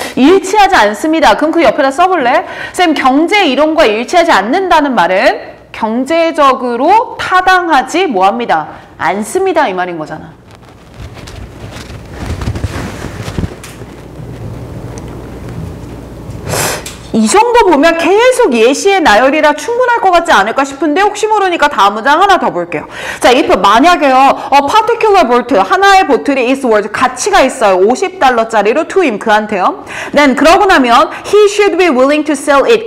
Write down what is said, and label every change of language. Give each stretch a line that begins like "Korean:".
Korean: 일치하지 않습니다. 그럼 그 옆에다 써볼래? 쌤, 경제 이론과 일치하지 않는다는 말은 경제적으로 타당하지 뭐합니다? 않습니다. 이 말인 거잖아. 이 정도 보면 계속 예시의 나열이라 충분할 것 같지 않을까 싶은데 혹시 모르니까 다음 문장 하나 더 볼게요. 자, if 만약에요.
English: A particular bolt,
Korean: 하나의 보틀이
English: is worth,
Korean: 가치가 있어요. $50짜리로
English: to him,
Korean: 그한테요.
English: Then
Korean: 그러고 나면
English: he should be willing to sell it.